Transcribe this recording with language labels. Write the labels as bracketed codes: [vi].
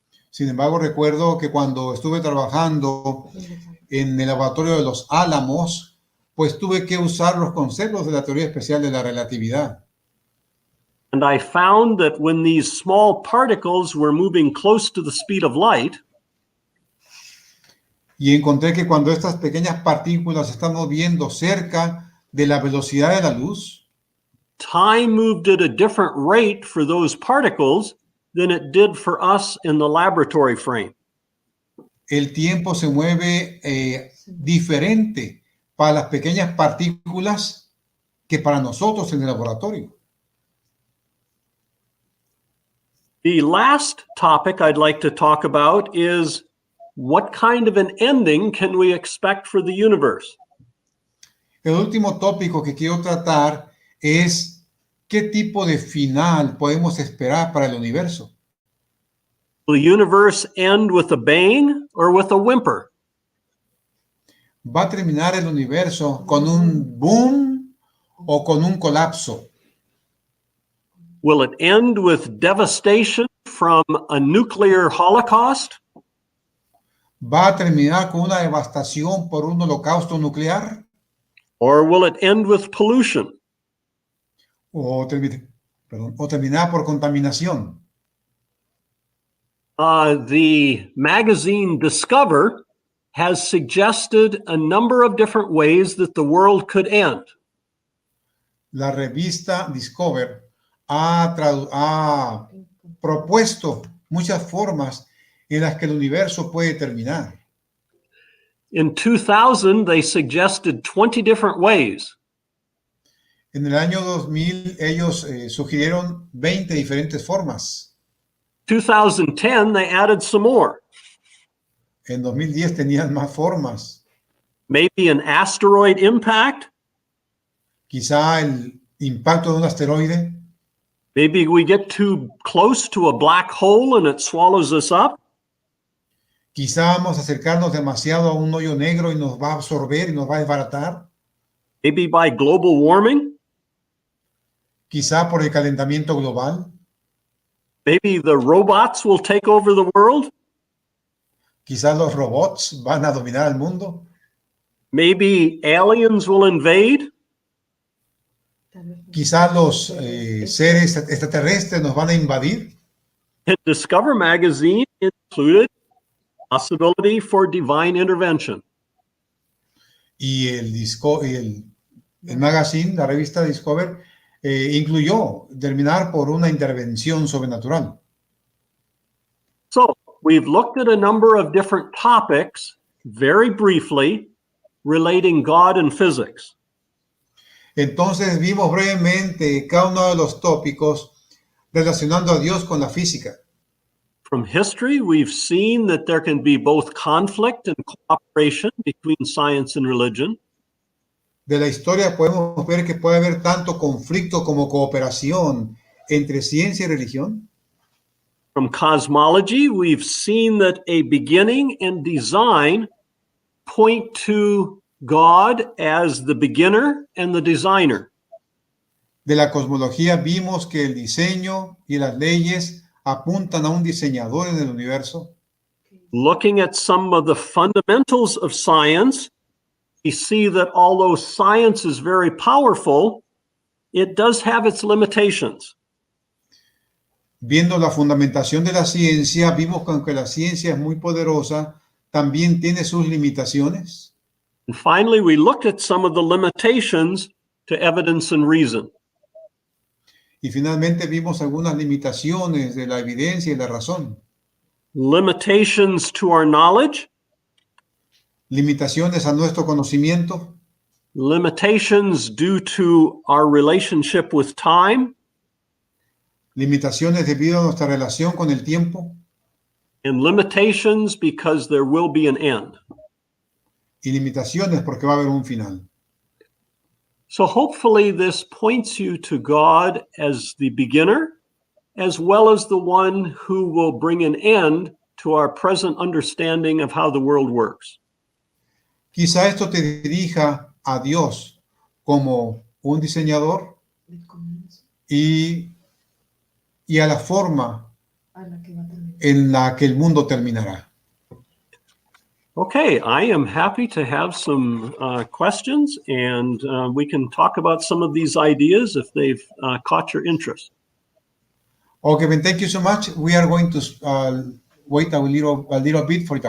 [es] Sin embargo, recuerdo que cuando estuve trabajando en el laboratorio de los Álamos, pues tuve que usar los conceptos de la teoría especial de la relatividad. [en] And I found that when these small particles were moving close to the speed of light, [es] Y encontré que cuando estas pequeñas partículas se están moviendo cerca de la velocidad de la luz, [en] time moved at a different rate for those particles than it did for us in the laboratory frame. [es] el tiempo se mueve diferente para las pequeñas partículas que para nosotros en el laboratorio. [en] The last topic I'd like to talk about is what kind of an ending can we expect for the universe? [es] El último tópico que quiero tratar es qué tipo de final podemos esperar para el universo. [en] Will the universe end with a bang or with a whimper? [es] ¿Va a terminar el universo con un boom o con un colapso? [en] Will it end with devastation from a nuclear holocaust? [es] ¿Va a terminar con una devastación por un holocausto nuclear? [en] Or will it end with pollution? [es] ¿O terminar por contaminación? [en] The magazine Discover has suggested a number of different ways that the world could end. [es] La revista Discover ha propuesto muchas formas en las que el universo puede terminar. [en] In 2000, they suggested 20 different ways. [es] En el año 2000, ellos sugirieron 20 diferentes formas. [en] 2010, they added some more. [es] En 2010 tenían más formas. [en] Maybe an asteroid impact. [es] Quizá el impacto de un asteroide. [en] Maybe we get too close to a black hole and it swallows us up. [es] Quizá vamos a acercarnos demasiado a un hoyo negro y nos va a absorber y nos va a desbaratar. [en] Maybe by global warming. [es] Quizá por el calentamiento global. [en] Maybe the robots will take over the world. [es] Quizá los robots van a dominar el mundo. [en] Maybe aliens will invade. [es] Quizá los seres extraterrestres nos van a invadir. [en] And Discover magazine included possibility for divine intervention. [es] Y el magazine, la revista Discover, incluyó terminar por una intervención sobrenatural. [en] So we've looked at a number of different topics, very briefly, relating God and physics. [es] Entonces vimos brevemente cada uno de los tópicos relacionando a Dios con la física. [en] From history, we've seen that there can be both conflict and cooperation between science and religion. [es] De la historia podemos ver que puede haber tanto conflicto como cooperación entre ciencia y religión. [en] From cosmology, we've seen that a beginning and design point to God as the beginner and the designer. [es] De la cosmología vimos que el diseño y las leyes apuntan a un diseñador en el universo. [en] Looking at some of the fundamentals of science, we see that although science is very powerful, it does have its limitations. [es] Viendo la fundamentación de la ciencia, vimos que aunque la ciencia es muy poderosa, también tiene sus limitaciones. [en] And finally, we looked at some of the limitations to evidence and reason. [es] Y finalmente vimos algunas limitaciones de la evidencia y la razón. [en] Limitations to our knowledge. [es] Limitaciones a nuestro conocimiento. [en] Limitations due to our relationship with time. [es] Limitaciones debido a nuestra relación con el tiempo. [en] And limitations because there will be an end. [es] Y limitaciones porque va a haber un final. [en] So hopefully this points you to God as the beginner, as well as the one who will bring an end to our present understanding of how the world works. [es] Quizá esto te dirija a Dios como un diseñador y a la forma en la que el mundo terminará. [en] Okay, I am happy to have some questions, and we can talk about some of these ideas if they've caught your interest. Okay, Ben, thank you so much. We are going to wait a little bit for the